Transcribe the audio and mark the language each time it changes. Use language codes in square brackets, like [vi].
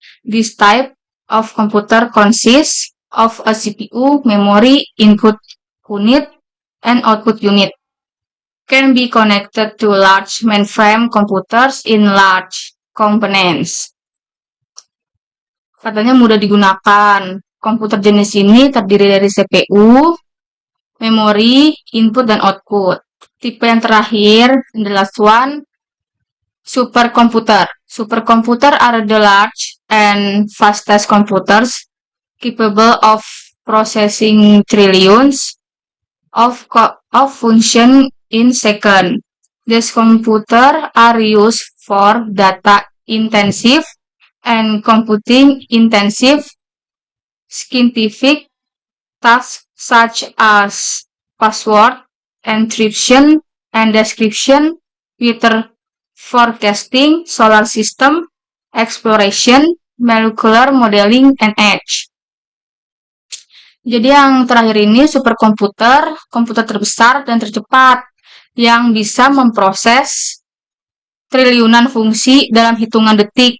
[en] This type of computer consists of a CPU, memory, input unit, and output unit. Can be connected to large mainframe computers in large components. [id] Katanya mudah digunakan. Komputer jenis ini terdiri dari CPU, memori, input, dan output. Tipe yang terakhir, [en] the last one, [id] supercomputer. [en] Supercomputer are the large and fastest computers capable of processing trillions of functions in second. These computers are used for data intensive and computing intensive scientific tasks such as password encryption and description, weather forecasting, solar system exploration, molecular modeling, and edge. [id] Jadi yang terakhir ini superkomputer, komputer terbesar dan tercepat yang bisa memproses triliunan fungsi dalam hitungan detik.